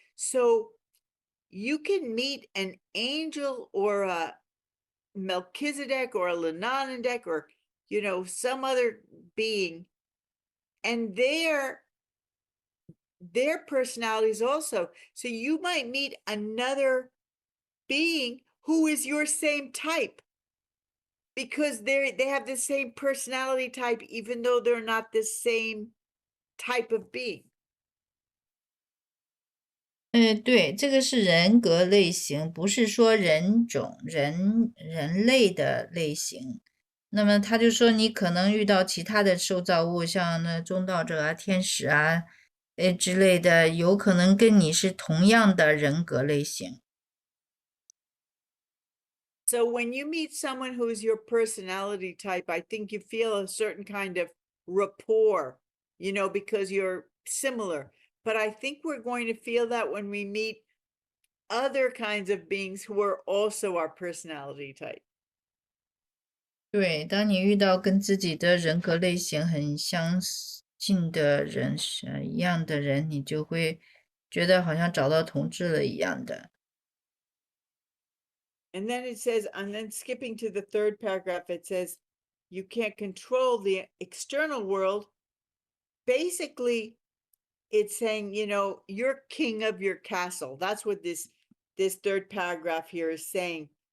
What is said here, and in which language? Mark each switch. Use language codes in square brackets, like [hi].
[en] So you can meet an angel or a Melchizedek or a Lenonendek or some other being, and their personalities also. So you might meet another being who is your same type, because they have the same personality type, even though they're not the same type of being. [zh] 对，这个是人格类型，不是说人种、人类的类型。那么他就说，你可能遇到其他的受造物，像那中道者啊、天使啊，之类的，有可能跟你是同样的人格类型。 [en] So when you meet someone who is your personality type, I think you feel a certain kind of rapport, because you're similar. But I think we're going to feel that when we meet other kinds of beings who are also our personality type. [zh] 对，当你遇到跟自己的人格类型很相近的人，一样的人，你就会觉得好像找到同志了一样的。 [en] And then it says, and then skipping to the third paragraph, it says, you can't control the external world. Basically, it's saying, you're king of your castle. That's what this third paragraph here is saying.